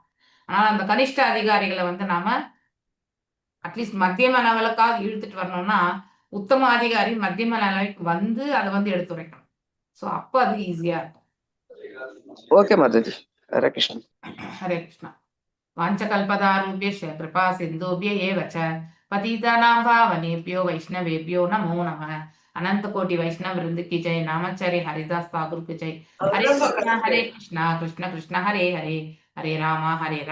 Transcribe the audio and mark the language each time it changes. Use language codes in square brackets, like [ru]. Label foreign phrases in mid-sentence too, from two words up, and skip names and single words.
[ta] ஆனா அந்த கனிஷ்ட அதிகாரிகளை வந்து நாம அட்லீஸ்ட் மத்தியம லெவலுக்காவது இழுத்துட்டு வரணும்னா உத்தம அதிகாரி மத்தியம லெவலுக்கு வந்து அதை வந்து எடுத்துரைக்கணும். ஸோ அப்போ அது ஈஸியா இருக்கும். ஓகே மாதாஜி. ஹரே கிருஷ்ணன். ஹரே கிருஷ்ணா. [sa] वाञ्छकल्पतारुभ्यश्च कृपा सिन्धुभ्य एव च पतितानां पावनेभ्यो वैष्णवेभ्यो नमो नमः। [hi] अनंत कोटि वैष्णव वृंद की जय। नामाचार्य हरिदास ठाकुर की जय। हरे कृष्णा कृष्ण कृष्ण हरे हरे, हरे राम हरे राम